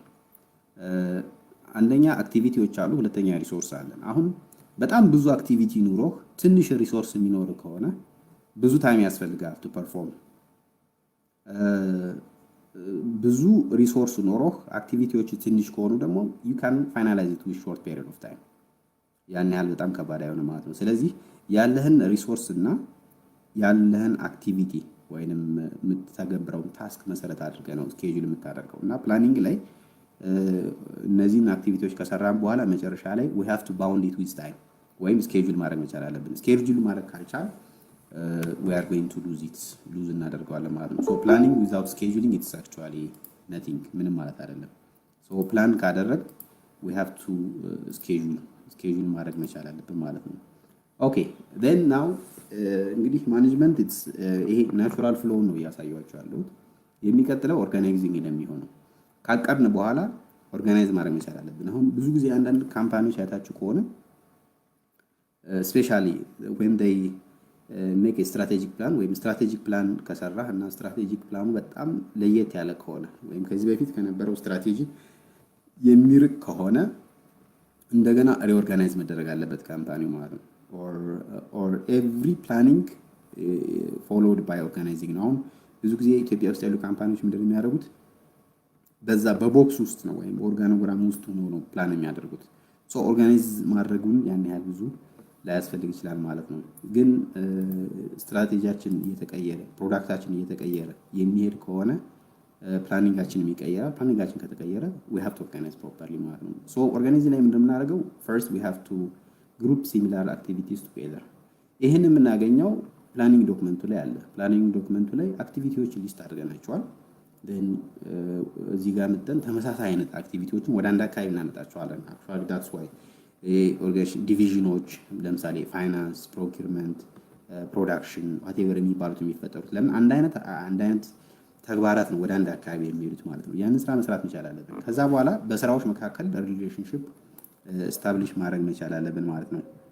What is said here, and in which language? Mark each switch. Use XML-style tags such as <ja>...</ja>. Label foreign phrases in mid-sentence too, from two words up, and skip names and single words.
<am>አንደኛ አክቲቪቲዎች አሉ፣ ሁለተኛ ሪሶርስ አለን። አሁን በጣም ብዙ አክቲቪቲ ኑሮህ ትንሽ ሪሶርስ የሚኖር ከሆነ ብዙ ታይም ያስፈልጋል</am> <en>to perform።</en> <am>ብዙ ሪሶርስ ኖሮህ አክቲቪቲዎች ትንሽ ከሆኑ ደግሞ</am> <en>you can finalize it with short period of time።</en> <am>ያን ያህል በጣም ከባድ አይሆንም ማለት ነው። ስለዚህ ያለህን ሪሶርስ እና ያለህን አክቲቪቲ ወይንም የምትተገብረውን ታስክ መሰረት አድርገህ ነው ስኬጁል የምታደርገው። እና ፕላኒንግ ላይ እነዚህን አክቲቪቲዎች ከሰራን በኋላ መጨረሻ ላይ</am> <en>we have to bound it with time</en> <am>ወይም ስኬጁል ማድረግ መቻል አለብን። ስኬጁል ማድረግ ካልቻል</am> <en>we are going to lose</en> <am>እናደርገዋለን ማለት ነው።</am> <en>so planning without scheduling it's actually nothing</en> <am>ምንም ማለት አይደለም።</am> <en>so plan</en> <am>ካደረግ</am> <en>we have to schedule</en> <am>ማድረግ መቻል አለብን ማለት ነው።</am> <en>okay then now</en> <am>እንግዲህ ማኔጅመንት ይሄ ናቹራል ፍሎው ነው እያሳያችኋለሁ። የሚቀጥለው ኦርጋናይዚንግ ነው የሚሆነው። ካቀድን በኋላ ኦርጋናይዝ ማድረግ መቻል አለብን። አሁን ብዙ ጊዜ አንዳንድ ካምፓኒዎች አይታችሁ ከሆነ</am> <en>especially when they make strategic plan</en> <am>ወይም</am> <en>strategic plan</en> <am>ከሰራህ እና ስትራቴጂክ ፕላኑ በጣም ለየት ያለ ከሆነ ወይም ከዚህ በፊት ከነበረው ስትራቴጂ የሚርቅ ከሆነ እንደገና ሪኦርጋናይዝ መደረግ አለበት ካምፓኒው ማለት ነው።</am> <en>or every planning followed by organizing</en> <am>ነው። አሁን ብዙ ጊዜ ኢትዮጵያ ውስጥ ያሉ ካምፓኒዎች ምንድን ነው የሚያደርጉት? በዛ በቦክስ ውስጥ ነው ወይም ኦርጋኖግራም ውስጥ ሆኖ ነው ፕላን የሚያደርጉት። ሶ ኦርጋናይዝ ማድረጉን ያን ያህል ብዙ ላያስፈልግ ይችላል ማለት ነው። ግን ስትራቴጂያችን እየተቀየረ ፕሮዳክታችን እየተቀየረ የሚሄድ ከሆነ ፕላኒንጋችን ይቀየራል። ፕላኒንጋችን ከተቀየረ we</am> <en>have to organize properly</en> <am>ማለት ነው። ሶ ኦርጋናይዝ ላይ እንደምናደርገው</am> <en>first we have to group similar activities together።</en> <am>ይህን የምናገኘው ፕላኒንግ ዶክመንቱ ላይ አለ። ፕላኒንግ ዶክመንቱ ላይ አክቲቪቲዎችን ሊስት አድርገናቸዋል። እዚህ ጋር መጠን ተመሳሳይ አይነት አክቲቪቲዎችን ወደ አንድ አካባቢ እናመጣቸዋለን።</am> <en>actually that's why</en> <am>ኦርጋናይዜሽን ዲቪዥኖች ለምሳሌ ፋይናንስ፣ ፕሮኪርመንት፣ ፕሮዳክሽን ዋቴቨር የሚባሉት የሚፈጠሩት ለምን አንድ አይነት ተግባራት ነው ወደ አንድ አካባቢ የሚሄዱት ማለት ነው። ያንን ስራ መስራት መቻል አለብን። ከዛ በኋላ በስራዎች መካከል ሪሌሽንሺፕ ስታብሊሽ ማድረግ መቻል አለብን ማለት ነው።</am>